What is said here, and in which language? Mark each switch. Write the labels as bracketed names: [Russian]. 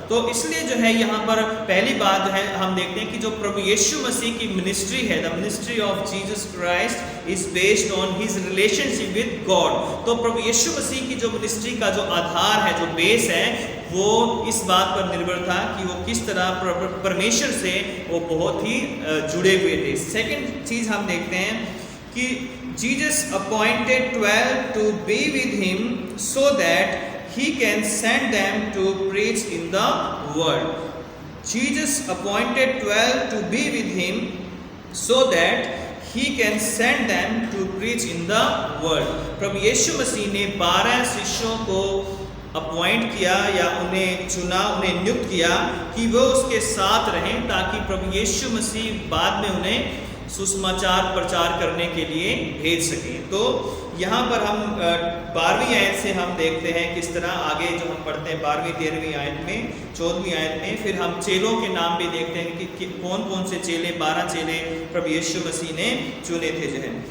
[Hindi] तो इसलिए जो है यहाँ पर पहली बात है, हम देखते हैं कि जो प्रभु यीशु मसीह की मिनिस्ट्री है, [English] The ministry of Jesus Christ is based on his relationship with God. [Hindi] तो प्रभु यीशु मसीह की जो मिनिस्ट्री का जो आधार है, जो बेस है, वो इस बात पर निर्भर था कि वो किस तरह परमेश्वर से वो बहुत ही जुड़े हुए थे। सेकंड चीज हम देखते हैं कि [English] Jesus appointed 12 to be with him so that he can send them to preach in the world. Jesus appointed 12 to be with him so that he can send them to preach in the world. [Hindi] प्रभु यीशु मसीह ने 12 शिष्यों को appoint किया या उन्हें चुना, उन्हें नियुक्त किया कि वो उसके साथ रहें, ताकि प्रभु यीशु मसीह बाद में उन्हें सुसमाचार प्रचार करने के लिए भेज सकें। तो यहाँ पर हम 12वीं आयत से हम देखते हैं किस तरह आगे जो हम पढ़ते हैं 12वीं 13वीं आयत में, 14वीं आयत में, फिर हम चेलों के नाम भी देखते हैं कि कौन कौन से चेले, 12 चेले प्रभु यीशु मसीह ने चुने थे जो है।